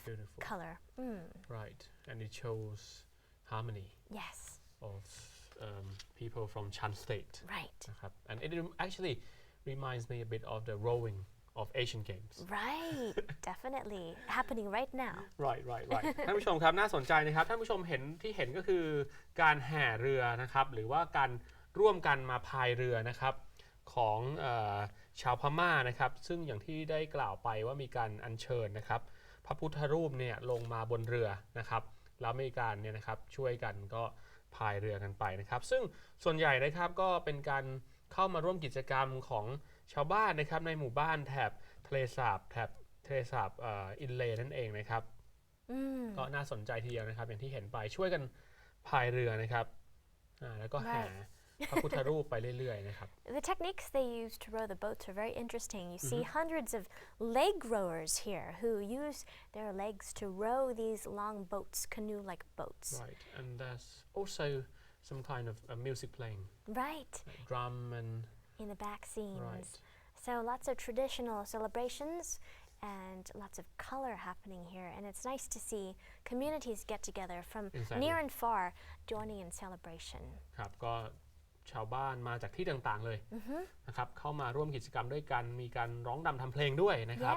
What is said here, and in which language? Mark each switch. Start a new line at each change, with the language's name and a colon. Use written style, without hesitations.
English: beautiful. color. Right, and it shows harmony Yes. of people from Shan State. Right. นะครับ and it actually reminds me a bit of the rowing of Asian Games. Right. Definitely happening right now.
Thai: Right ท่านผู้ชมครับน่าสนใจนะครับท่านผู้ชมเห็นที่เห็นก็คือการแห่เรือนะครับหรือว่าการร่วมกันมาพายเรือนะครับของชาวพม่านะครับซึ่งอย่างที่ได้กล่าวไปว่ามีการอัญเชิญนะครับพระพุทธรูปเนี่ยลงมาบนเรือนะครับแล้วมีการเนี่ยนะครับช่วยกันก็พายเรือกันไปนะครับซึ่งส่วนใหญ่นะครับก็เป็นการเข้ามาร่วมกิจกรรมของชาวบ้านนะครับในหมู่บ้านแถบทะเลสา บอินเลย์นั่นเองนะครับก็น่าสนใจทีเดียวนะครับอย่างที่เห็นไปช่วยกันพายเรือนะครับแล้วก็แห่พระพุทธรูปไปเรื่อยๆนะครับ
English: The techniques they use to row the boats are very interesting. You see hundreds of leg rowers here who use their legs to row these long boats, canoe-like boats. Right, and there's also some kind of music playing. Right. Like drum and in the back scenes. Right. So lots of traditional celebrations and lots of color happening here, and it's nice to see communities get together from near and far joining in celebration.
Thai: ครับก็ชาวบ้านมาจากที่ต่างๆเลยนะครับเข้ามาร่วมกิจกรรมด้วยกันมีการร้องรำทำเพลงด้วยนะครับ